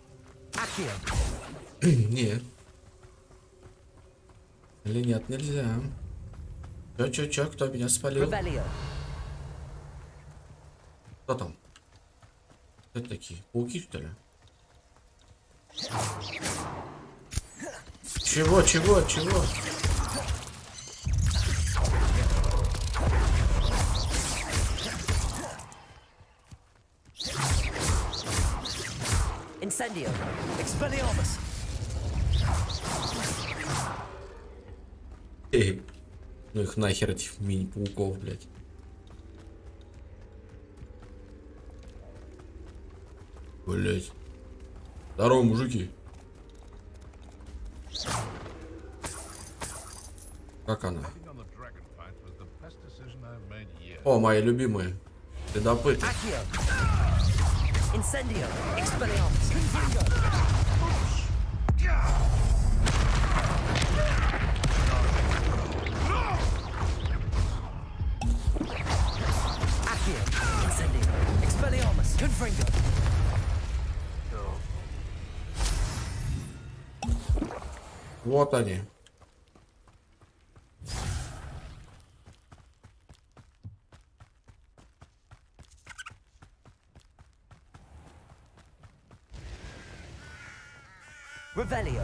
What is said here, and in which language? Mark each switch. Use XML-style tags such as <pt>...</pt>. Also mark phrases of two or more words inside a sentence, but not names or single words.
<ru>Нет. Или нет, нельзя. Чё, кто меня спалил? Кто там? Кто это такие? Пауки, что ли? Чего?</ru> <la>Incendio. Expelliarmus.</la> <ru>Эй, ну их нахер, этих мини-пауков, блядь. Блядь. Здорово, мужики. Как она? О, мои любимые. Следопыты.</ru> <la>Incendio. Expelliarmus. Accio. Incendio. Expelliarmus. Confringo.</la> <ru>Вот они.</ru> <la>Revelio.</la>